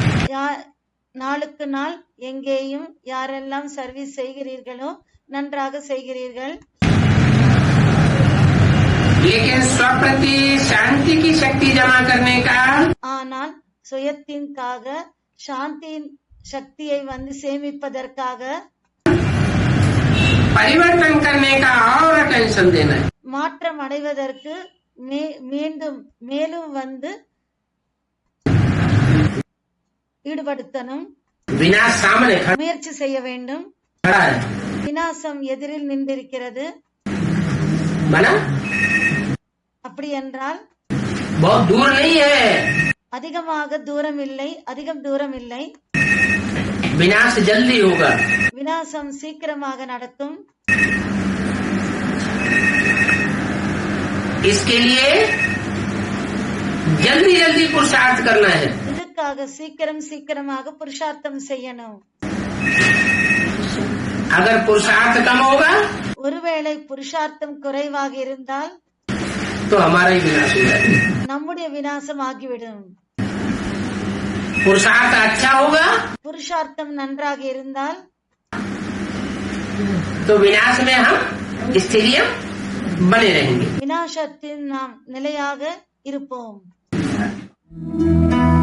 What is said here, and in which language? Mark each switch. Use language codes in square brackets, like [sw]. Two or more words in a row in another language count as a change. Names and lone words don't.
[ta] நாளுக்கு நாள் எங்கேயும் யாரெல்லாம் சர்வீஸ் செய்கிறீர்களோ நன்றாக செய்கிறீர்கள். [hi] लेकिन स्वप्रति शांति की शक्ति जमा करने का [ta] ஆனால் சுயத்தின்காக சாந்தியின் சக்தியை சேமிப்பதற்காக [hi] परिवर्तन करने का और अटेंशन देना है. [ta] மாற்றம் அடைவதற்கு மீண்டும் மேலும் ஈடுபடுத்தணும். [hi] विनाश सामने [ta] முயற்சி செய்ய வேண்டும். [hi] खड़ा है, [ta] விநாசம் எதிரில் நின்றிருக்கிறது. [hi] बना [ta] அப்படி என்றால் [hi] बहुत दूर नहीं है. [ta] அதிகம் தூரம் இல்லை. [hi] विनाश जल्दी होगा. [ta] விநாசம் சீக்கிரமாக நடக்கும். [hi] इसके लिए जल्दी जल्दी पुरुषार्थ करना है. [ta] இதுக்காக சீக்கிரமாக புருஷார்த்தம் செய்யணும். [hi] अगर पुरुषार्थ कम होगा [ta] ஒருவேளை புருஷார்த்தம் குறைவாக இருந்தால் [hi] तो हमारा ही विनाश हो जाएगा. [ta] நம்முடைய விநாசம் ஆகிவிடும். [hi] पुरुषार्थ अच्छा होगा [ta] புருஷார்த்தம் நன்றாக இருந்தால் [hi] तो विनाश में हम स्थिरिय बने रहेंगे. [ta] விநாசத்தில் நாம் நிலையாக இருப்போம்.